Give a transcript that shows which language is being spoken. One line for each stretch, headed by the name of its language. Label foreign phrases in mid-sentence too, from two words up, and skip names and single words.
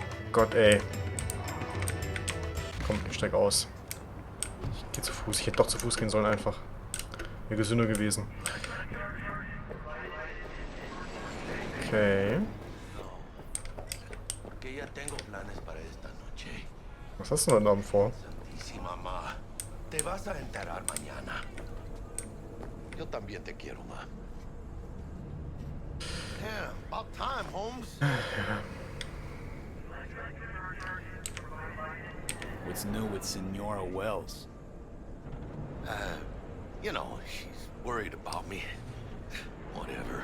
German: Gott, ey. Komm, ich steig aus. Ich geh zu Fuß. Ich hätte doch zu Fuß gehen sollen einfach. Wäre gesünder gewesen. Okay. Was hast du denn heute Abend vor?
Spanish: Te vas a enterar mañana. Yo también te quiero,
English: ma. Damn, about time, Holmes. What's new with Senora Wells? You know, she's worried about me. Whatever.